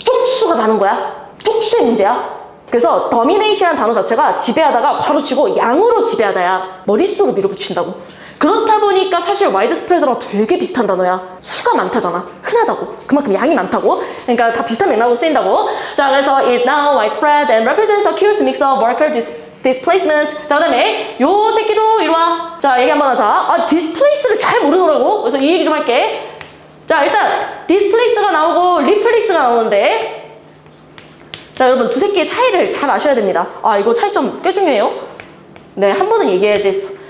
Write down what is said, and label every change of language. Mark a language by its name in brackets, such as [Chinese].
[Korean] 쪽수가 많은 거야. 쪽수의 문제야. 그래서 domination이라는 단어 자체가 지배하다가 괄호치고 양으로 지배하다야. 머릿수로 밀어붙인다고. 그렇다 보니까 사실 widespread랑 되게 비슷한 단어야. 수가 많다잖아. 흔하다고. 그만큼 양이 많다고. 그러니까 다 비슷한 맥락으로 쓰인다고. 자, 그래서 [English] is now widespread and represents a curious mix of worker displacement. [Korean] 자, 그 다음에 요 새끼도 이리 와. 자, 얘기 한번 하자. displace를 잘 모르더라고. 그래서 이 얘기 좀 할게. 자, 일단 displace가 나오고 replace가 나오는데 자, 여러분 두세 개의 차이를 잘 아셔야 됩니다. 이거 차이점 꽤 중요해요. 네, 한 번은 얘기해야지 했어.